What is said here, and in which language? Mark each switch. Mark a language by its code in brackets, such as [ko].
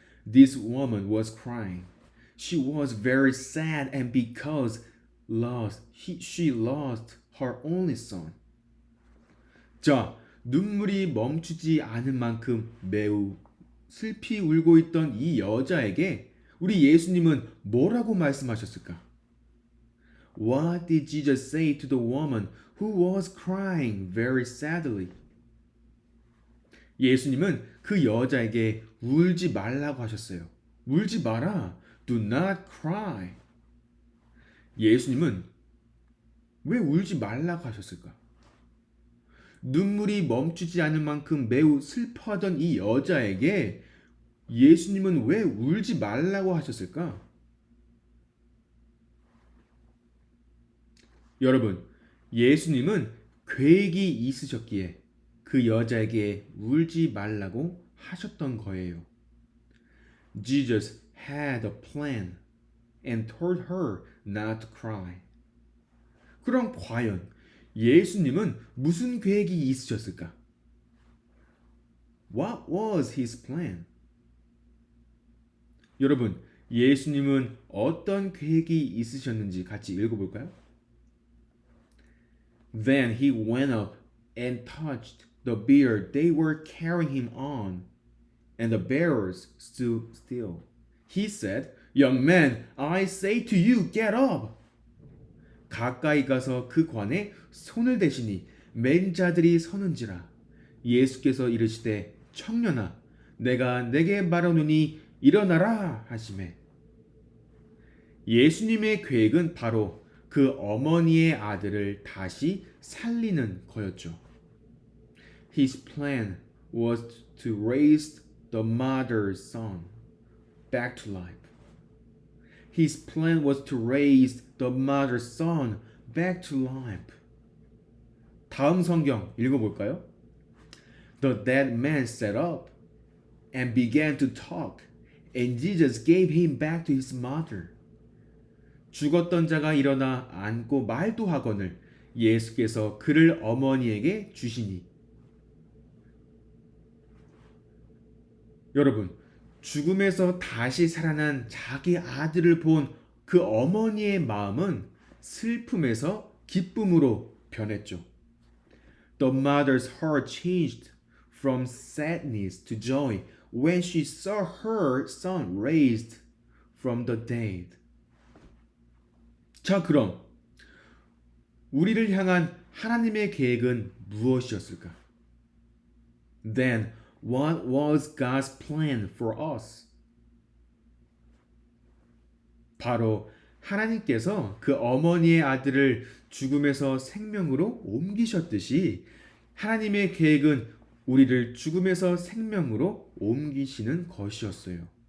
[en] This woman was crying. She was very sad and because she lost her only son. [ko] 자, 눈물이 멈추지 않을 만큼 매우 슬피 울고 있던 이 여자에게 우리 예수님은 뭐라고 말씀하셨을까? [en] What did Jesus say to the woman who was crying very sadly? [ko] 예수님은 그 여자에게 울지 말라고 하셨어요. 울지 마라. [en] Do not cry. [ko] 예수님은 왜 울지 말라고 하셨을까? 눈물이 멈추지 않을 만큼 매우 슬퍼하던 이 여자에게 예수님은 왜 울지 말라고 하셨을까? 여러분, 예수님은 계획이 있으셨기에 그 여자에게 울지 말라고 하셨던 거예요. [en] Jesus had a plan and told her not to cry. [ko] 그럼 과연 예수님은 무슨 계획이 있으셨을까? [en] What was his plan? [ko] 여러분, 예수님은 어떤 계획이 있으셨는지 같이 읽어볼까요? [en] Then he went up and touched the bier they were carrying him on, and the bearers stood still. He said, Young man, I say to you, get up! [ko] 가까이 가서 그 관에 손을 대시니 맨 자들이 서는지라. 예수께서 이르시되 청년아 내가 내게 말하노니 일어나라 하시매. 예수님의 계획은 바로 그 어머니의 아들을 다시 살리는 거였죠. [en] His plan was to raise the mother's son back to life. His plan was to raise the mother's son back to life. [ko] 다음 성경 읽어볼까요? [en] The dead man sat up and began to talk, and Jesus gave him back to his mother. [ko] 죽었던 자가 일어나 앉고 말도 하거늘 예수께서 그를 어머니에게 주시니. 여러분, 죽음에서 다시 살아난 자기 아들을 본 그 어머니의 마음은 슬픔에서 기쁨으로 변했죠. [en] The mother's heart changed from sadness to joy when she saw her son raised from the dead. [ko] 자, 그럼 우리를 향한 하나님의 계획은 무엇이었을까? [en] Then what was God's plan for us? [ko] 바로 하나님께서 그 어머니의 아들을 죽음에서 생명으로 옮기셨듯이 하나님의 계획은 우리를 죽음에서 생명으로 옮기시는 것이었어요.